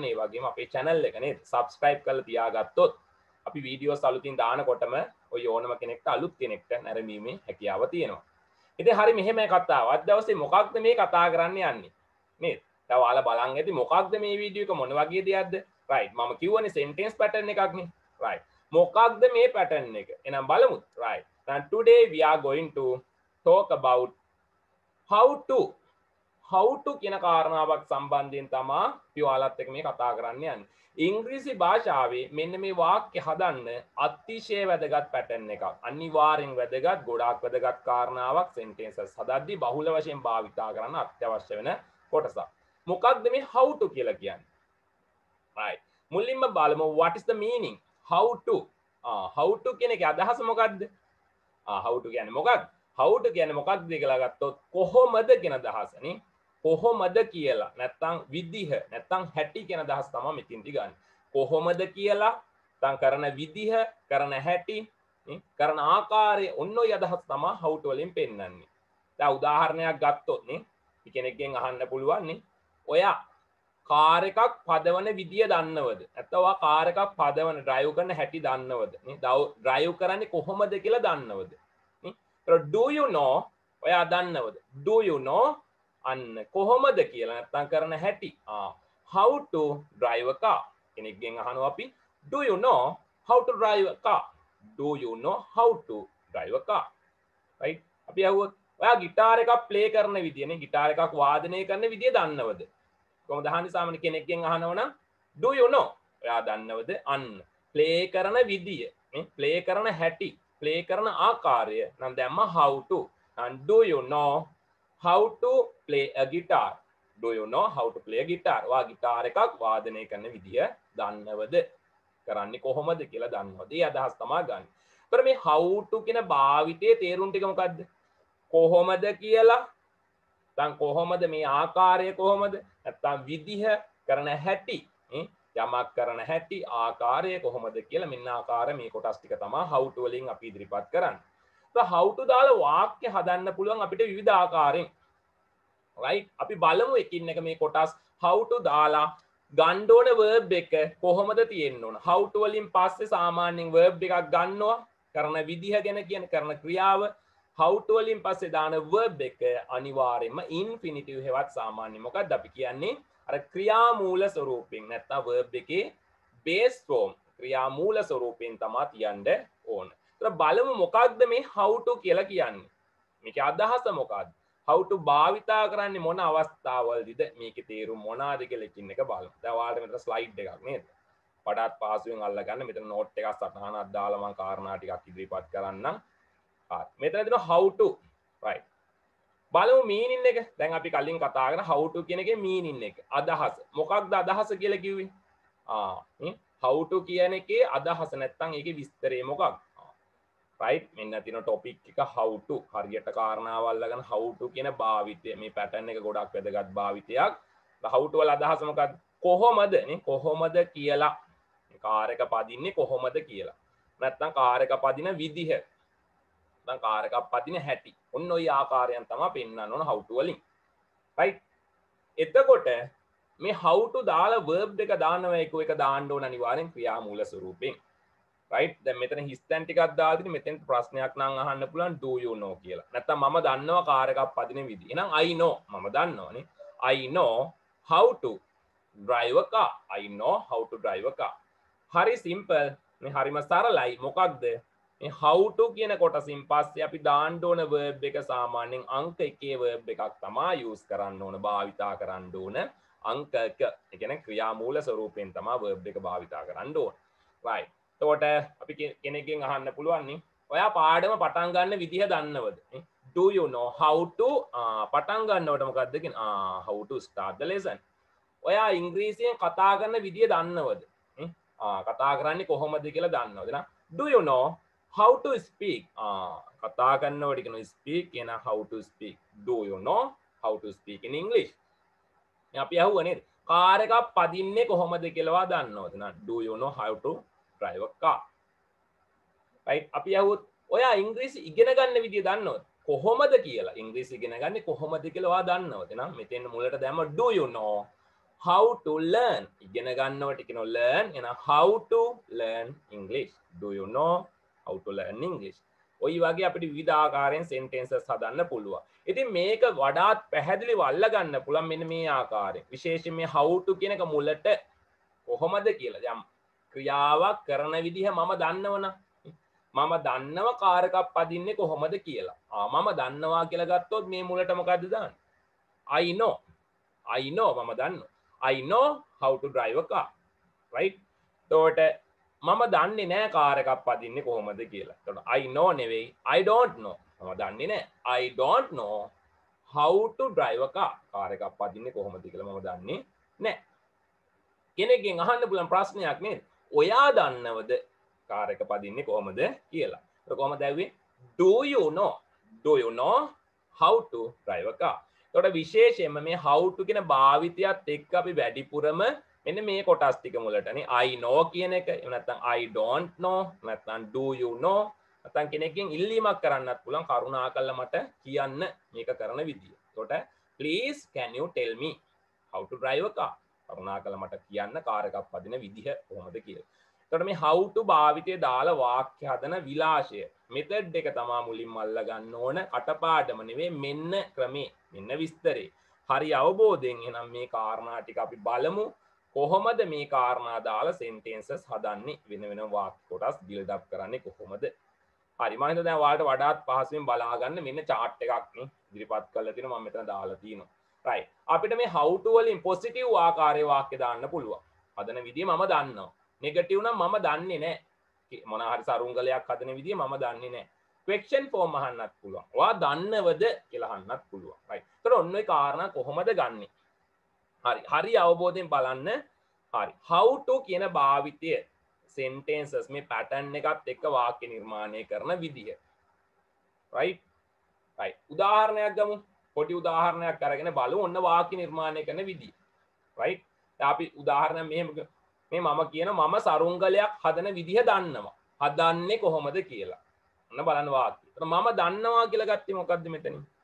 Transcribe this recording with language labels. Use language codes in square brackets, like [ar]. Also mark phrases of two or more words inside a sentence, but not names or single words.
[si] ඒ වගේම අපේ channel එක නේද subscribe කරලා තියාගත්තොත් අපි වීඩියෝස් අලුතින් දානකොටම ඔය ඕනම කෙනෙක්ට අලුත් කෙනෙක්ට නැරඹීමේ හැකියාව තියෙනවා. ඉතින් හරි මෙහෙම කතාව. අද දවසේ මොකක්ද මේ කතා කරන්න යන්නේ? නේද? දැන් ඔයාලා බලන් ඇති මොකක්ද මේ වීඩියෝ එක මොන වගේ දෙයක්ද? right මම කියවනේ [en] sentence pattern [si] එකක් නේ. right මොකක්ද මේ pattern එක? එහෙනම් බලමු. [en] right now today we are going to talk about how to [si] කියන කාරණාවක් සම්බන්ධයෙන් තමයි අපි ඔයාලත් එක්ක මේ කතා කරන්න යන්නේ. ඉංග්‍රීසි භාෂාවේ මෙන්න මේ වාක්‍ය හදන්න අතිශය වැදගත් පැටර්න් එකක්. අනිවාර්යෙන් වැදගත් ගොඩාක් වැදගත් කාරණාවක් sentences හදද්දී බහුල වශයෙන් භාවිතා කරන්න අත්‍යවශ්‍ය වෙන කොටසක්. මොකක්ද මේ [en] how to [si] කියලා කියන්නේ? right මුලින්ම බලමු [en] what is the meaning how to [si] කියන එකේ අදහස මොකක්ද? [en] how to [si] කියන්නේ මොකක්ද? [en] how to [si] කියන්නේ මොකක්ද කියලා ගත්තොත් කොහොමද කියන අදහස නේ. කොහොමද කියලා නැත්තම් විදිහ නැත්තම් හැටි කියන අදහස තමයි මෙතින්දි ගන්න. කොහොමද කියලා නැත්තම් කරන විදිහ කරන හැටි කරන ආකාරය ඔන්න ඔය අදහස් තමයි [en] how to [si] වලින් පෙන්නන්නේ. දැන් උදාහරණයක් ගත්තොත් නේ කෙනෙක්ගෙන් අහන්න පුළුවන් නේ ඔයා කාර් එකක් පදවන විදිය දන්නවද? නැත්නම් ඔයා කාර් එකක් පදවන ඩ්‍රයිව් කරන හැටි දන්නවද? නේ ඩ්‍රයිව් කරන්නේ කොහොමද කියලා දන්නවද? [en] do you know [si] ඔයා දන්නවද? [en] do you know [si] අන්න කොහොමද කියලා නැත්තම් කරන හැටි. [en] how to drive a car [si] කෙනෙක්ගෙන් අහනවා අපි [en] do you know how to drive a car? do you know how to drive a car? [si] right අපි අහුවොත් ඔයා গিitar එකක් ප්ලේ කරන විදිය නේ গিitar එකක් වාදනය කරන විදිය දන්නවද? කොහොමද අහන්නේ සාමාන්‍ය කෙනෙක්ගෙන් අහනවා නම් [en] do you know [si] ඔයා දන්නවද? අන්න ප්ලේ කරන විදිය නේ ප්ලේ කරන හැටි play කරන ආකාරය නම් දැම්ම [en] how to and do you know how to play a guitar? do you know how to play a guitar? [si] වා গিitar එකක් වාදනය කරන විදිය දන්නවද? කරන්නේ කොහොමද කියලා දන්නවද? ඒ අදහස් තමයි ගන්න. ඒතර මේ [en] how to [si] කියන භාවිතයේ තේරුම් ටික මොකද්ද? කොහොමද කියලා දැන් කොහොමද මේ ආකාරය කොහොමද? නැත්තම් විදිහ කරන හැටි යමක් කරන හැටි ආකාරය කොහොමද කියලා මෙන්න ආකාර මේ කොටස් ටික තමයි [en] how to [si] වලින් අපි ඉදිරිපත් කරන්නේ. તો [en] how to [si] දාලා වාක්‍ය හදන්න පුළුවන් අපිට විවිධ ආකාරයෙන්. right අපි බලමු එකින් එක මේ කොටස් [en] how to [si] දාලා ගන්න ඕන verb එක කොහොමද තියෙන්න ඕන. [en] how to [si] වලින් පස්සේ සාමාන්‍යයෙන් verb එකක් ගන්නවා කරන විදිහ ගැන කියන කරන ක්‍රියාව. [en] how to [si] වලින් පස්සේ දාන verb එක අනිවාර්යයෙන්ම infinitive හෙවත් සාමාන්‍ය මොකක්ද අපි කියන්නේ අර ක්‍රියාමූල ස්වරූපයෙන් නැත්නම් verb එකේ [en] base form [si] ක්‍රියාමූල ස්වරූපයෙන් තමයි තියන්න ඕන. ඒතර බලමු මොකක්ද මේ [en] how to [si] කියලා කියන්නේ. මේකේ අදහස මොකක්ද? [en] how to [si] භාවිතා කරන්නේ මොන අවස්ථාවලදීද? මේකේ තේරුම මොනවාද කියලා එකින් එක බලමු. දැන් ඔයාලට මෙතන ස්ලයිඩ් එකක් නේද? පඩත් පාසුවෙන් අල්ලගන්න. මෙතන නෝට් එකක් සටහනක් දාලා මම කාරණා ටිකක් ඉදිරිපත් කරන්නම්. හරි. මෙතන දෙනවා [en] how to. right. [si] බලමු meaning එක. දැන් අපි කලින් කතා කරා [en] how to [si] කියන එකේ meaning එක. අදහස. මොකක්ද අදහස කියලා කිව්වේ? [en] how to [si] කියන එකේ අදහස නැත්තම් ඒකේ විස්තරය මොකක්ද? right මෙන්න තියෙන topic එක [en] how to [si] හරියට කාරණාවල් අල්ලගෙන [en] how to [si] කියන භාවිතය මේ pattern එක ගොඩක් වැදගත් භාවිතයක්. [en] how to [si] වල අදහස මොකක්ද? කොහොමද නේ කොහොමද කියලා. කාර් එක පදින්නේ කොහොමද කියලා. නැත්තම් කාර් එක පදින විදිහ. නැත්තම් කාර් එකක් පදින හැටි. ඔන්න ඔය ආකාරයන් තමයි පෙන්වන්න ඕන [en] how to [si] වලින්. right එතකොට මේ [en] how to [si] දාලා verb එක දානවා එක දාන්න ඕන අනිවාර්යෙන් ක්‍රියාමූල ස්වරූපයෙන්. right දැන් මෙතන හිස්තැන් ටිකක් දාලා තියෙන මෙතෙන් ප්‍රශ්නයක් නම් අහන්න පුළුවන් [en] do you know [si] කියලා. නැත්තම් මම දන්නවා කාර් එකක් පදින විදිහ. එහෙනම් [en] I know [si] මම දන්නවනේ. [en] I know how to drive a car. I know how to drive a car. [si] හරි simple. මේ හරිම සරලයි. මොකක්ද? මේ [en] how to [si] කියන කොටසින් පස්සේ අපි දාන්න ඕන verb එක සාමාන්‍යයෙන් අංක 1 verb එකක් තමයි use කරන්න ඕන භාවිතා කරන්න ඕන අංක 1 ඒ කියන්නේ ක්‍රියාමූල ස්වරූපයෙන් තමයි verb එක භාවිතා කරන්න ඕන right එතකොට අපි කෙනෙක්ගෙන් අහන්න පුළුවන් නේ ඔයා පාඩම පටන් ගන්න විදිහ දන්නවද [en] do you know how to [si] පටන් ගන්නවට මොකක්ද කියන්නේ [en] how to start the lesson [si] ඔයා ඉංග්‍රීසියෙන් කතා කරන විදිය දන්නවද කතා කරන්නේ කොහොමද කියලා දන්නවද නා [en] do you know how to speak [si] කතා කරනකොට කියන speak කියන [en] how to speak do you know how to speak in English [si] අපි අහුවා නේද කාර් එකක් පදින්නේ කොහොමද කියලා දන්නවද නා [en] do you know how to drive a car [si] right අපි අහුවොත් ඔයා ඉංග්‍රීසි ඉගෙන ගන්න විදිය දන්නවද කොහොමද කියලා ඉංග්‍රීසි ඉගෙන ගන්නේ කොහොමද කියලා ඔයා දන්නවද නම් මෙතෙන් මුලට දැම්ම [en] do you know how to learn [si] ඉගෙන ගන්නවට කියන learn එන [en] how to learn English do you know how to learn English [si] ඔය වගේ අපිට විවිධ ආකාරයෙන් sentences හදන්න පුළුවන්. ඉතින් මේක වඩාත් පැහැදිලිව අල්ලගන්න පුළුවන් මෙන්න මේ ආකාරයෙන්. විශේෂයෙන් මේ [en] how to [si] කියන එක මුලට කොහොමද කියලා. දැන් ක්‍රියාවක් කරන විදිහ මම දන්නවනම් මම දන්නව කාර් එකක් පදින්නේ කොහොමද කියලා. මම දන්නවා කියලා ගත්තොත් මේ මුලට මොකද්ද දාන්නේ? [en] I know [si] මම දන්නවා. [en] I know how to drive a car. right? [si] එතකොට මම දන්නේ නැහැ කාර් එකක් පදින්නේ කොහොමද කියලා. එතකොට [en] I know [si] නෙවෙයි [en] I don't know. [si] මම දන්නේ නැහැ. [en] I don't know how to drive a car. [si] කාර් එකක් පදින්නේ කොහොමද කියලා මම දන්නේ නැහැ. කෙනෙක්ගෙන් අහන්න පුළුවන් ප්‍රශ්නයක් නේද? ඔයා දන්නවද කාර් එක පදින්නේ කොහොමද කියලා. ඒක කොහොමද ඇව්වේ? [en] Do you know how to drive a car? [si] එතකොට විශේෂයෙන්ම මේ [en] how to [si] කියන භාවිතයත් එක්ක අපි වැඩිපුරම මෙන්න මේ කොටස් ටික මුලටනේ [en] I know [si] කියන එක එහෙම නැත්නම් [en] I don't know [si] නැත්නම් [en] do you know [si] නැත්නම් කෙනෙක්ගෙන් ඉල්ලීමක් කරන්නත් පුළුවන් කරුණාකරලා මට කියන්න මේක කරන විදිය. [en] එතකොට please can you tell me how to drive a car? [si] කරුණාකරලා මට කියන්න කාර් එකක් පදින විදිහ කොහොමද කියලා. එතකොට මේ [en] how to [si] භාවිතයේ දාලා වාක්‍ය හදන විලාශය මෙතඩ් එක තමයි මුලින්ම අල්ල ගන්න ඕන කටපාඩම නෙවෙයි මෙන්න ක්‍රමේ මෙන්න විස්තරේ. හරි අවබෝධයෙන් එහෙනම් මේ කාරණා ටික අපි බලමු. කොහොමද මේ කාරණා දාලා sentences හදන්නේ වෙන වෙන වාක්‍ය කොටස් [en] build up [si] කරන්නේ කොහොමද හරි මම හිතුවා දැන් ඔයාලට වඩාත් පහසුවෙන් බලා ගන්න මෙන්න chart එකක් නේ ඉදිරිපත් කරලා තියෙනවා මම මෙතන දාලා තියෙනවා right අපිට මේ [en] how to [si] වලින් positive ආකාරයේ වාක්‍ය දාන්න පුළුවන් හදන විදිය මම දන්නවා negative නම් මම දන්නේ නැහැ මොන හරි සරුංගලයක් හදන විදිය මම දන්නේ නැහැ [en] question form [si] අහන්නත් පුළුවන් ඔයා දන්නවද කියලා අහන්නත් පුළුවන් right ඒතර ඔන්න ඔය කාරණා කොහොමද ගන්නෙ හරි අවබෝධයෙන් බලන්න හරි [en] how to [si] කියන භාවිතය sentences මේ pattern එකත් එක්ක වාක්‍ය නිර්මාණය කරන විදිය right උදාහරණයක් ගමු පොඩි උදාහරණයක් අරගෙන බලමු ඔන්න වාක්‍ය නිර්මාණය කරන විදිය right දැන් අපි උදාහරණ මේ මම කියන මම සරුංගලයක් හදන විදිය දන්නවා හදන්නේ කොහොමද කියලා ඔන්න බලන්න වාක්‍ය මම දන්නවා කියලා ගත්තේ මොකද්ද මෙතනින්